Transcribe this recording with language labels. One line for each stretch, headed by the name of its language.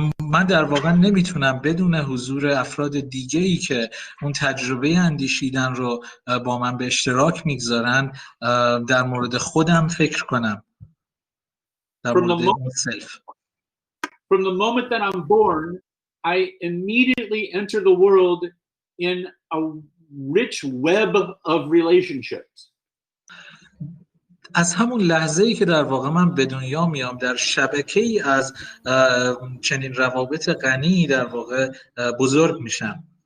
Persian: من در واقع نمیتونم بدون حضور افراد دیگه‌ای که اون تجربه اندیشیدن رو با من به اشتراک میگذارن در مورد خودم فکر کنم. در مورد اون سلف.
English: From the moment that I'm born, I immediately enter the world in a rich web of relationships.
Persian: از همون لحظه‌ای که در واقع من به دنیا میام در شبکه‌ای از چنین روابط غنی در واقع بزرگ میشم.